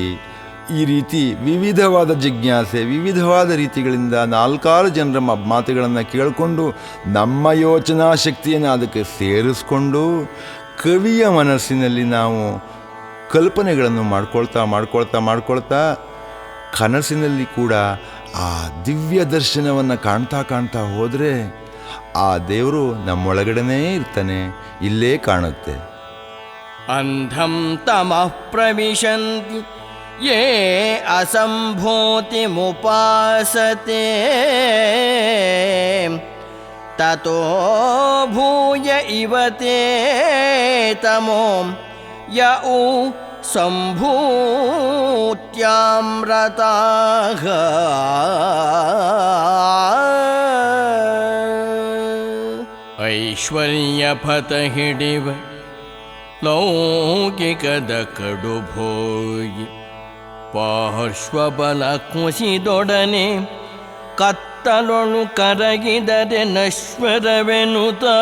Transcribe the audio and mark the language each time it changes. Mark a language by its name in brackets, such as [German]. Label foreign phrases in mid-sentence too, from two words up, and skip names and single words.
[Kannada] ಈ ರೀತಿ ವಿವಿಧವಾದ ಜಿಜ್ಞಾಸೆ, ವಿವಿಧವಾದ ರೀತಿಗಳಿಂದ 4 ಜನರ ಮಾತುಗಳನ್ನು ಕೇಳಿಕೊಂಡು ನಮ್ಮ ಯೋಚನಾ ಶಕ್ತಿಯನ್ನು ಅದಕ್ಕೆ ಸೇರಿಸ್ಕೊಂಡು ಕವಿಯ ಮನಸ್ಸಿನಲ್ಲಿ ನಾವು ಕಲ್ಪನೆಗಳನ್ನು ಮಾಡ್ಕೊಳ್ತಾ ಕನಸಿನಲ್ಲಿ ಕೂಡ ಆ ದಿವ್ಯ ದರ್ಶನವನ್ನು ಕಾಣ್ತಾ ಹೋದರೆ ಆ ದೇವರು ನಮ್ಮೊಳಗಡೆನೇ ಇರ್ತಾನೆ, ಇಲ್ಲೇ ಕಾಣುತ್ತೆ. [Sanskrit] ಅಂಧಂ ತಮಃ ಪ್ರವಿಶಂತಿ ಯೇ ಅಸಂಭೂತಿಮುಪಾಸತೆ ತತೋ ಭೂಯ ಇವತೆ ತಮೋ ಯೌ ಸಂಭೂತ್ಯಾಮೃತಾಃ. [Kannada] ಐಶ್ವರ್ಯಪಥ ಹಿಡಿವ ಲೌಕಿಕದ ಕಡುಭೋಗಿ ಪಾರ್ಶ್ವಬಲ ಕುಸಿದೊಡನೆ ಕತ್ತಲೊಳು ಕರಗಿದರೆ ನಶ್ವರವೆನುತ